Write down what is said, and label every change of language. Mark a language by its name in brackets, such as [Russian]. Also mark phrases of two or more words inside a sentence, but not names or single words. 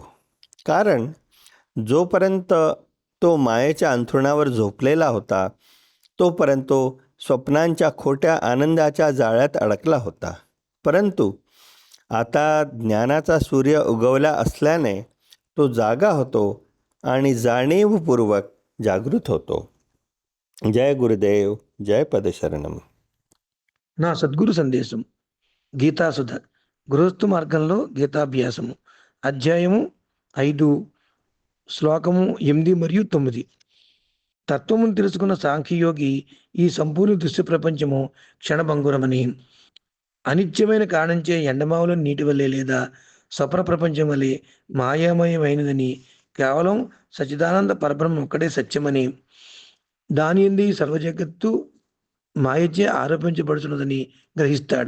[Marathi] कारण जोपर्यंत तो मायेच्या अंथरुणावर झोपलेला होता तोपर्यंत तो स्वप्नांच्या खोट्या आनंदाच्या जाळ्यात अडकला होता. परंतु आता ज्ञानाचा सूर्य उगवला असल्याने तो जागा होतो आणि जाणीवपूर्वक जागृत होतो. [Hindi] जय गुरुदेव, जय పదశరణం. [Telugu] నా సద్గురు సందేశం గీతాసుధ గృహస్థు మార్గంలో గీతాభ్యాసము అధ్యాయము 5 శ్లోకము 8 మరియు 9. తత్వమును తెలుసుకున్న సాంఖ్యయోగి ఈ సంపూర్ణ దృశ్య ప్రపంచము క్షణభంగురమని, అనిత్యమైన కారణంచే ఎండమావుల నీటి వల్లే లేదా స్వప్న ప్రపంచం వల్లే మాయామయమైనదని, కేవలం సచ్చిదానంద పరబ్రహ్మ ఒక్కడే సత్యమని, దాని యందు ఈ సర్వజగత్తు మాయచే ఆరోపించబడుతున్నదని గ్రహిస్తాడు.